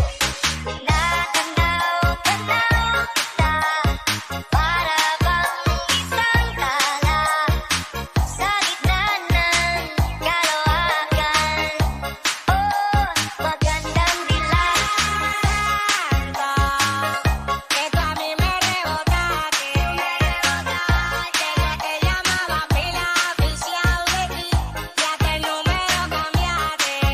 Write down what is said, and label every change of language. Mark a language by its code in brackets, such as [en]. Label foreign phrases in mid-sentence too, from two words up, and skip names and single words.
[tl] Natanaw kita, para bang isang tala sa gitna ng kalawakan. Oh, magandang dilag. [es] Esto a mí me rebota, que yo te llamaba pila oficial de ti, ya te el número cambiaste.